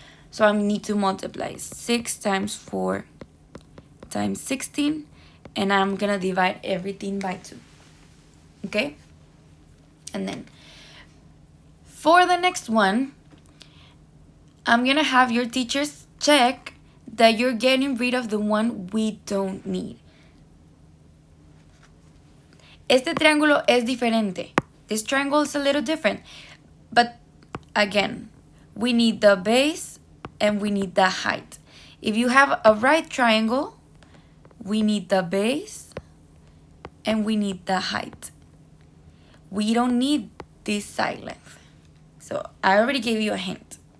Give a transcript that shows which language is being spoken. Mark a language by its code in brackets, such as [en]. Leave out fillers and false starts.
[en] So I need to multiply 6 times 4 times 16, and I'm gonna divide everything by 2. Okay? And then, for the next one, I'm gonna have your teachers check that you're getting rid of the one we don't need. [es] Este triángulo es diferente. [en] This triangle is a little different. But again, we need the base and we need the height. If you have a right triangle, we need the base and we need the height. We don't need this side length. So I already gave you a hint.